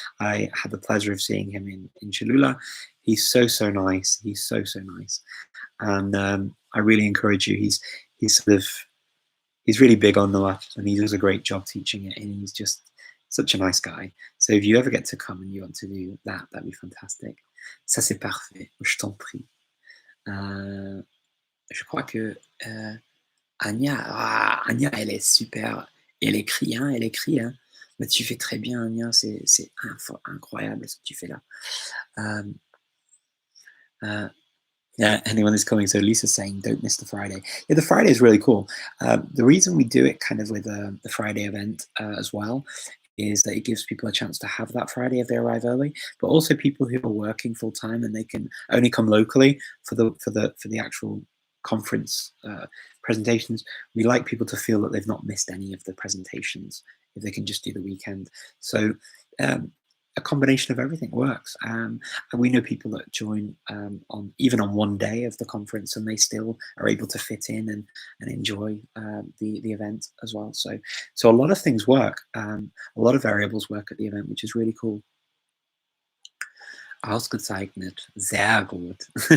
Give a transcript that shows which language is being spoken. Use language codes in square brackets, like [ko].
[en] I had the pleasure of seeing him in Cholula. He's so nice. He's so nice. And I really encourage you. He's really big on Nahuatl, and he does a great job teaching it, and he's just such a nice guy. So if you ever get to come and you want to do that, that'd be fantastic. [fr] Ça c'est parfait. Je t'en prie. Je crois que Anya, elle est super. Elle écrit, hein, elle écrit, hein. Mais tu fais très bien, Anya. C'est incroyable ce que tu fais là. [en] Yeah, anyone is coming. So Lisa's saying, don't miss the Friday. Yeah, the Friday is really cool. The reason we do it kind of with the Friday event as well is that it gives people a chance to have that Friday if they arrive early, but also people who are working full time and they can only come locally for the actual conference presentations. We like people to feel that they've not missed any of the presentations if they can just do the weekend. So a combination of everything works. And we know people that join on even on one day of the conference, and they still are able to fit in and enjoy the event as well. So a lot of things work. A lot of variables work at the event, which is really cool. [de] Ausgezeichnet, sehr gut.